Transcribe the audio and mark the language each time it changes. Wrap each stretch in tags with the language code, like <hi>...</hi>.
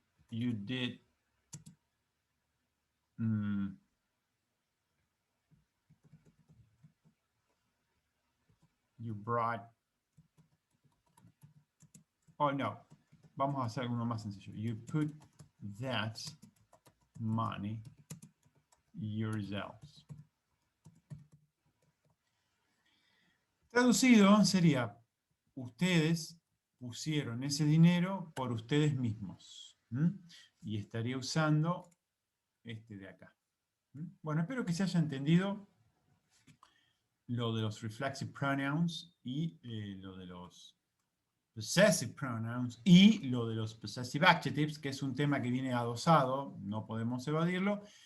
<en>You did you brought. Oh, no.</en> <es>Vamos a hacer uno más sencillo.</es> <en>You put that money yourselves.</en> <es>Traducido sería, ustedes pusieron ese dinero por ustedes mismos. Y estaría usando este de acá. Bueno, espero que se haya entendido lo de los reflexive pronouns y lo de los possessive pronouns y lo de los possessive adjectives, que es un tema que viene adosado, no podemos evadirlo.</es>